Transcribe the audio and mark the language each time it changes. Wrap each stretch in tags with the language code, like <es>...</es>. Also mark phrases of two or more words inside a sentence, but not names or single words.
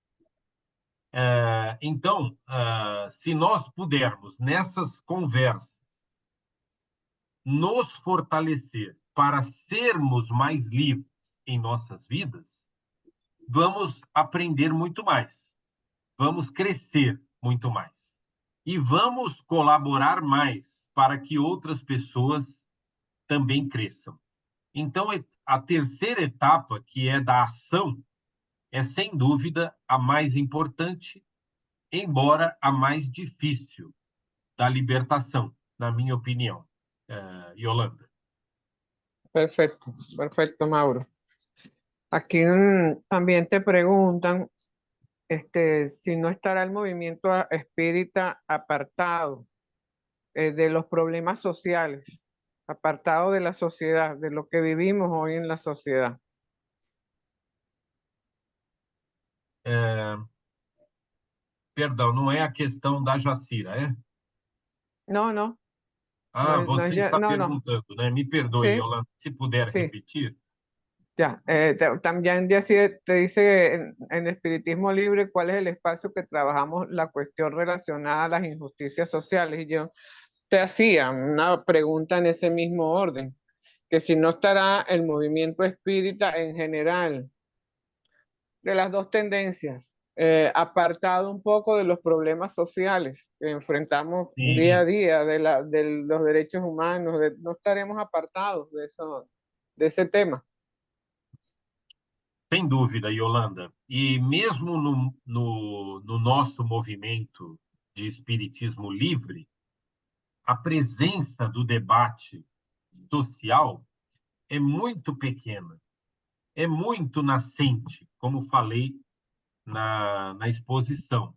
<pt>Então, se nós pudermos, nessas conversas, nos fortalecer para sermos mais livres em nossas vidas, vamos aprender muito mais, vamos crescer muito mais e vamos colaborar mais para que outras pessoas também cresçam. Então, a terceira etapa, que é da ação, é sem dúvida a mais importante, embora a mais difícil da libertação, na minha opinião, Yolanda.</pt> <es>Perfecto, perfecto, Mauro. Aquí también te preguntan si no estará el movimiento espírita apartado de los problemas sociales, apartado de la sociedad, de lo que vivimos hoy en la sociedad.</es> <pt>Perdão, não é a questão da Jacira, é?</pt> <es>No, no.</es> <pt>Você está</pt> <es>no.</es> <pt>perguntando, né? Me perdoe,</pt> <es>Sí,</es> <pt>Yolanda, se puder</pt> <es>sí.</es> <pt>repetir.</pt> <es>Ya, también te dice en Espiritismo Libre cuál es el espacio que trabajamos la cuestión relacionada a las injusticias sociales. Y yo te hacía una pregunta en ese mismo orden, que si no estará el movimiento espírita en general de las dos tendencias, apartado un poco de los problemas sociales que enfrentamos día a día, de los derechos humanos, no estaremos apartados de ese tema.</es> <pt>Sem dúvida, Yolanda. E mesmo no nosso movimento de espiritismo livre, a presença do debate social é muito pequena, é muito nascente, como falei na exposição.</pt>